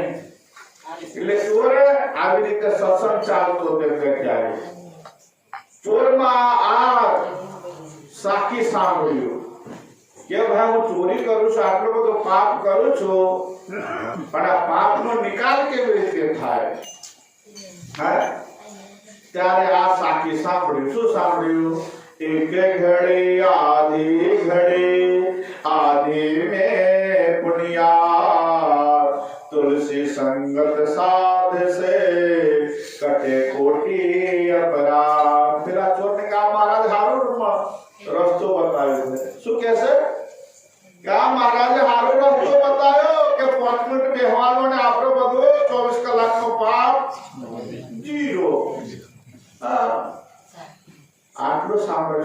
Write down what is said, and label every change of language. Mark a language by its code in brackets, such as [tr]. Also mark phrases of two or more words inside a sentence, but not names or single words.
[gu] એટલે ચોરે આવી રીતે સત્સંગ ચાલતો તે ત્યારે ચોરમાં આ સાખી સાંભળ્યું કે ભાઈ હું ચોરી કરું છું, આટલો બધો પાપ કરું છું, પણ આ પાપનો નિકાલ કેવી રીતે થાય? હા, ત્યારે આ સાખી સાંભળ્યું. શું સાંભળ્યું? [hi] एक घड़ी आधी में पुनिया तुलसी संगत साध से कटे कोटि अपराध. [gu] પેલા ચોરને કા મહારાજ હારો રસ્તો બતાવ્યો છે. શું કહે છે? કા મહારાજે હારો રસ્તો બતાવ્યો કે 5 મિનિટ બેહવાનો ને આપણો બધો 24 કલાકનો પાપ જીરો. આટલું સાંભળ્યું.